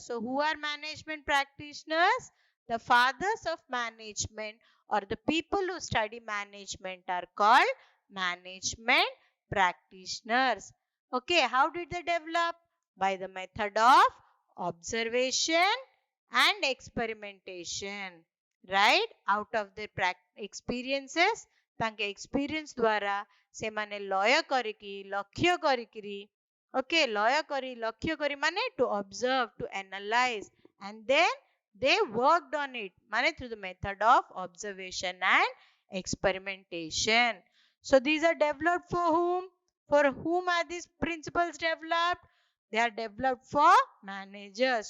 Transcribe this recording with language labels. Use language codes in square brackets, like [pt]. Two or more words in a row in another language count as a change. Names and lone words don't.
[en] So who are management practitioners? The fathers of management or the people who study management are called management practitioners. Okay, how did they develop? By the method of observation and experimentation. Right? Out of their experiences, [or] ତାଙ୍କ experience ଦ୍ୱାରା ସେମାନେ ଲୟ କରିକି ଲକ୍ଷ୍ୟ କରିକିରି [en] okay [or] ଲୟ କରି ଲକ୍ଷ୍ୟ କରି ମାନେ [en] to observe, to analyze, and then they worked on it ମାନେ through the method of observation and experimentation. So these are developed for whom? For whom are these principles developed? They are developed for managers.